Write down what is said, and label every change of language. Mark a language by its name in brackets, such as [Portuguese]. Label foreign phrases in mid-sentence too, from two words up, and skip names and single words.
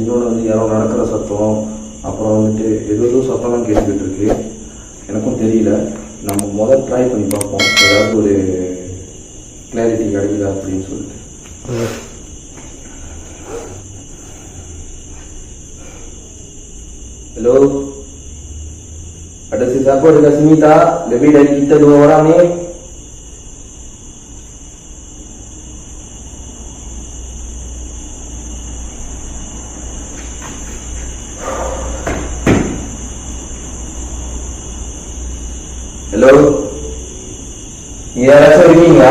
[Tamil] இன்னொன்று வந்து யாரோ நடக்கிற சத்தம், அப்புறம் வந்துட்டு ஏதோ சத்தம்லாம் கேட்டுக்கிட்டு இருக்கு. எனக்கும் தெரியல. நம்ம ட்ரை பண்ணி பார்ப்போம், ஏதாவது ஒரு கிளாரிட்டி கிடைக்குதா அப்படின்னு சொல்லிட்டு. [Malay] Halo, ada siapa dekat sini tak? Lebih dari kita 2 orang ni. [Tamil] Halo, யாராச்சும் இருக்கீங்களா?